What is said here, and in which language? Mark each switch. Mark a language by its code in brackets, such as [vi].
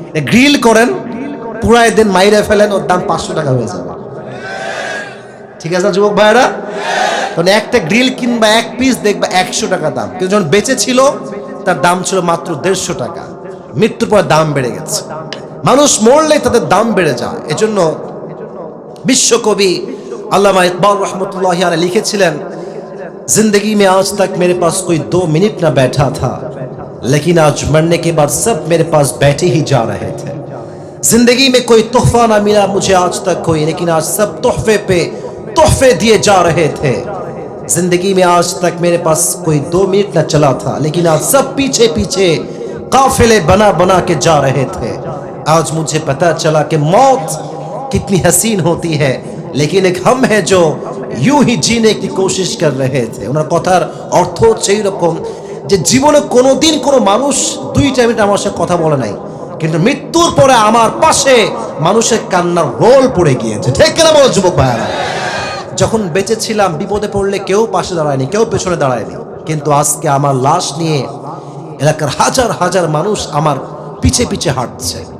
[bn] Grill করেন, পুরাই দিন মাইরে ফেলেন, ওর দাম 500 টাকা হয়ে যাবে, ঠিক আছে যুবক ভাইরা? মানে একটা গ্রিল কিনবা, এক পিস দেখবা 100 টাকা দাম, কিন্তু যখন বেঁচে ছিল তার দাম ছিল মাত্র 150 টাকা। মৃত্যুর পর দাম বেড়ে গেছে, মানুষ মরলে তাদের দাম বেড়ে যায়। এজন্য বিশ্বকবি আল্লামা ইকবাল [hi] रहमतुल्लाह अलैह लिखेছিলেন, जिंदगी में आज तक मेरे पास कोई 2 मिनट ना बैठा था, लेकिन आज मरने के बाद सब मेरे पास बैठे ही जा रहे थे। जिंदगी में कोई तोहफा ना मिला मुझे आज तक कोई, लेकिन आज सब तोहफे पे तोहफे दिए जा रहे थे। जिंदगी में आज तक मेरे पास कोई 2 मिनट ना चला था, लेकिन आज सब पीछे पीछे काफिले बना बना के जा रहे थे। आज मुझे पता चला कि मौत कितनी हसीन होती है, लेकिन एक हम है जो यूं ही जीने की कोशिश कर रहे थे। [bn] ওনার কথার অর্থ হচ্ছে এরকম যে জীবনে কোনোদিন কোনো মানুষ 2 মিনিট আমার সাথে কথা বলে নাই, কিন্তু মৃত্যুর পরে আমার পাশে মানুষের কান্নার রোল পড়ে গিয়েছে, ঠিক কিনা বলো যুবক ভাইরা? যখন বেঁচে ছিলাম বিপদে পড়লে কেউ পাশে দাঁড়ায়নি, কেউ পেছনে দাঁড়ায়নি, কিন্তু আজকে আমার লাশ নিয়ে এলাকার হাজার হাজার মানুষ আমার পিছে পিছে হাঁটছে।